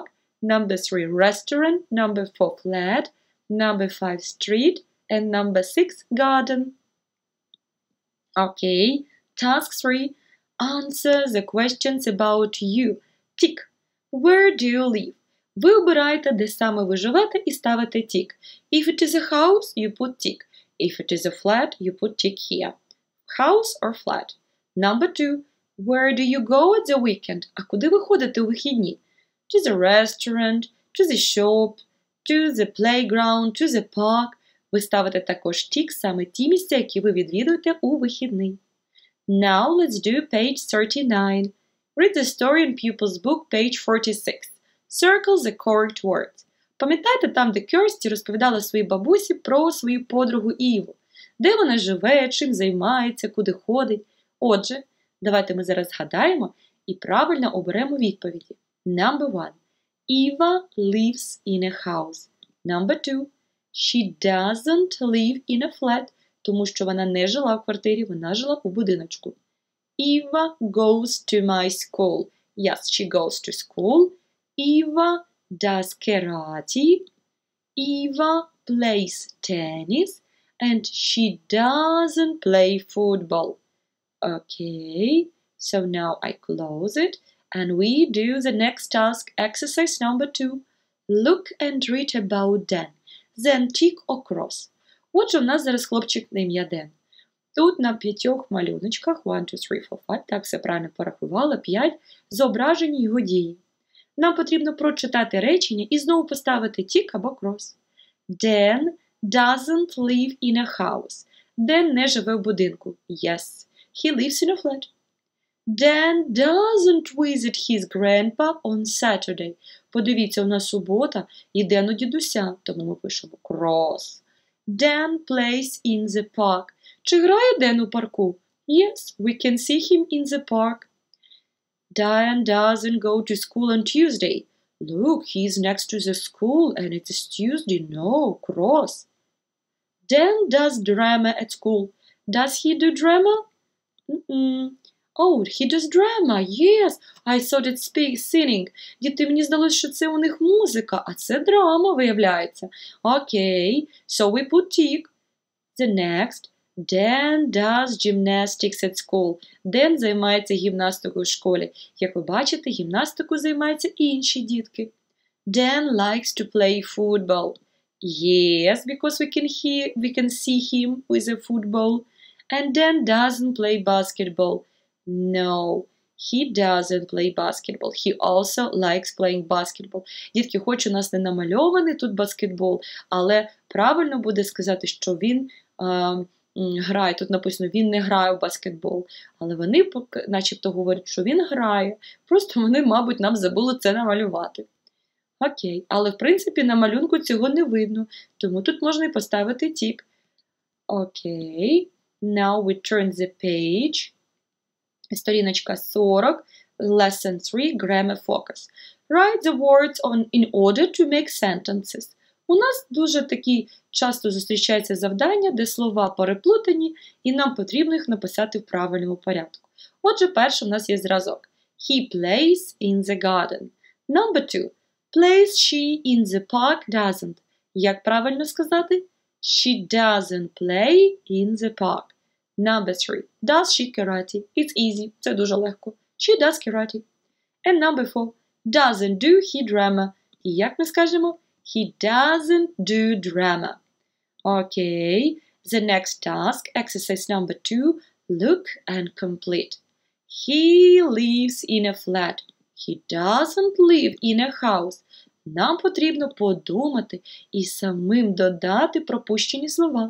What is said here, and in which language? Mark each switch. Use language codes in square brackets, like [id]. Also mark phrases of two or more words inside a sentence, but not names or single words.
[en] Number 3, restaurant. Number 4, flat. Number 5, street. And number 6, garden. Okay, task 3. Answer the questions about you. Tick. Where do you live? [uk] Ви обираєте, де саме ви живете, і ставите tick. [en] If it is a house, you put tick. If it is a flat, you put tick here. House or flat. Number 2. Where do you go at the weekend? [uk] А куди ви ходите у вихідні? [en] To the restaurant, to the shop, to the playground, to the park. [uk] Ви ставите також tick саме ті місця, які ви відвідуєте у вихідний. [en] Now let's do page 39. Read the story in Pupil's book, page 46. Circle the correct words. [uk] Пам'ятаєте там, де Кірсті розповідала своїй бабусі про свою подругу Іву? Де вона живе, чим займається, куди ходить? Отже, давайте ми зараз згадаємо і правильно оберемо відповіді. [en] Number 1. Eva lives in a house. Number 2. She doesn't live in a flat. [uk] Тому що вона не жила в квартирі, вона жила у будиночку. [en] Eva goes to my school. Yes, she goes to school. Eva does karate. Eva plays tennis. And she doesn't play football. Okay, so now I close it. And we do the next task, exercise number 2. Look and read about Dan. Then tick or cross. [uk] Отже, у нас зараз хлопчик на ім'я Ден. Тут на 5 малюночках, 1, 2, 3, 4, 5, так, все правильно порахувала, 5, зображені його дії. Нам потрібно прочитати речення і знову поставити тік або крос. [en] Dan doesn't live in a house. [uk] Ден не живе в будинку. [en] Yes, he lives in a flat. Dan doesn't visit his grandpa on Saturday. [uk] Подивіться, у нас субота і Ден у дідуся, тому ми пишемо cross. [en] Dan plays in the park. [uk] Чи грає Ден у парку? [en] Yes, we can see him in the park. Dan doesn't go to school on Tuesday. Look, he's next to the school and it is Tuesday. No, cross. Dan does drama at school. Does he do drama? Oh, he does drama. Yes, I thought it's singing. [uk] Діти, мені здалося, що це у них музика, а це драма, виявляється. [en] Okay, so we put tick. The next. Dan does gymnastics at school. [uk] Ден займається гімнастикою в школі. Як ви бачите, гімнастикою займаються інші дітки. [en] Dan likes to play football. Yes, because we can see him with a football. And Dan doesn't play basketball. No, he doesn't play basketball. He also likes playing basketball. [uk] Дітки, хоч у нас не намальований тут баскетбол, але правильно буде сказати, що він грає. Тут написано, він не грає в баскетбол. Але вони начебто говорять, що він грає. Просто вони, мабуть, нам забули це намалювати. Окей, але в принципі на малюнку цього не видно, тому тут можна і поставити тік. Окей, [en] now we turn the page. [uk] Сторіночка 40, [en] lesson 3, grammar focus. Write the words in order to make sentences. [uk] У нас дуже такі часто зустрічаються завдання, де слова переплутані, і нам потрібно їх написати в правильному порядку. Отже, перше у нас є зразок. [en] He plays in the garden. Number 2. Plays she in the park doesn't. [uk] Як правильно сказати? [en] She doesn't play in the park. Number 3. Does she karate? It's easy. [uk] Це дуже легко. [en] She does karate. And number 4. Doesn't do he drama. [uk] І як ми скажемо? [en] He doesn't do drama. Okay. The next task, exercise number 2. Look and complete. He lives in a flat. He doesn't live in a house. [uk] Нам потрібно подумати і самим додати пропущені слова.